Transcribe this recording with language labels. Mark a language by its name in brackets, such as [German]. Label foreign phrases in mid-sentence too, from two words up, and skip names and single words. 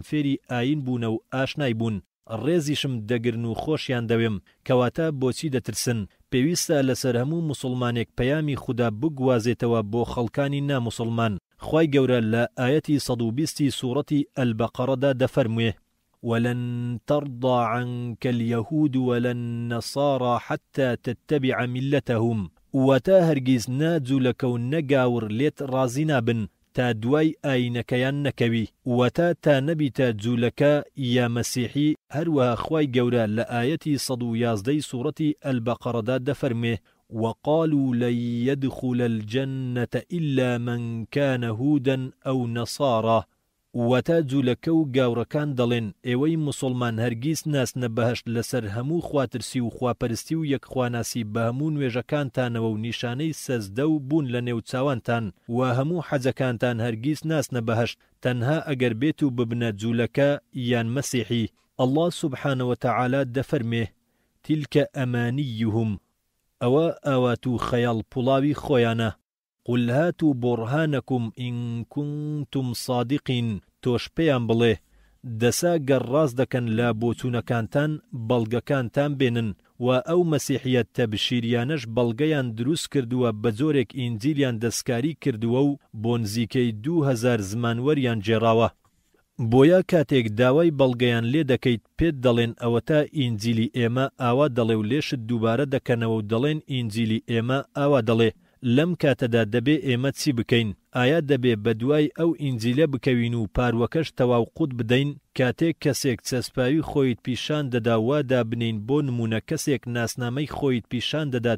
[Central Kurdish] فێری ئاین بوونە و ئاشنای بوون ڕێزیشم دەگرن و خۆشیان دەوێم کەواتە بۆچی دەترسن پێویستە لەسەر هەموو موسڵمانێک پەیامی خوددا بگوازێتەوە بۆ خەڵکانی ناموسڵمان خوای گەورە لە ئاەتی 120 سوورەتی ئەلبەقەڕەدا دەفەرموێ [Arabic] ولن ترضى عنك اليهود ولا النصارى حتى تتبع ملتهم [Central Kurdish] وتا هەرگیز ناجوولەکە و نەگاور لێت ڕازی نابن تا دوای ئاینەکەیان نەکەوی وەتا تا نەبیتە جوولەکە یا مەسیحی هەروەها خوای گەورە لە ئاەتی 111 سوورەتی ئەلبەقەڕەدا دەفەرمێ [Arabic] وقالوا لن يدخل الجنة إلا من كان هودا أو نصارى [Central Kurdish] وەتا جوولەکە و گاورەکان دەڵێن ئێوەی موسڵمان هەرگیز ناسنە بەهەشت لەسەر هەموو خواترسی و خواپەرستی و یەکخواناسی بە هەموو نوێژەکانتانەوە و نیشانەی سەزدە و بوون لە نێو چاوانتان و هەموو حەجەکانتان هەرگیز ناسنە بەهەشت تەنها ئەگەر بێت و ببنە جوولەکە یان مەسیحی [Arabic] الله سبحانه وتعالى [Central Kurdish] دەفەرمێ [Arabic] تیلکە ئەمانیهم [Central Kurdish] ئەوە ئاوات و خەیاڵ پوڵاوی خۆیانە [Arabic] قل هاتوا برهانكم إن كنتم صادقين [Central Kurdish] توش پێیان بڵێ دەسا گەڕ ڕاست دەکەن لە بۆچوونەکانتان بەڵگەکانتان بێنن و ئەو مەسیحیەت تەبشیریانەش بەڵگەیان دروست کردووە بە جۆرێک ئینجیلیان دەستکاری کردووە و بۆ نزیکەی 2000 زمانوەریان جێراوە بۆیە کاتێک داوای بەڵگەیان لێ دەکەیت پێت دەڵێن ئەوە تا ئینجیلی ئێمە ئاوا دەڵێ و لێشت دووبارە دەکەنەوە و دەڵێن ئینجیلی ئێمە ئاوا دەڵێ لەم کاتەدا دەبێ ئێمە چی بکەین ئایا دەبێ بە دوای ئەو ئینجیلە بکەوین و پاروەکەش تەواو قوت بدەین کاتێک کەسێک چەسپاوی خۆیت پیشان دەدا وادا بنین بۆ نمونە کەسێک ناسنامەی خۆیت پیشان دەدات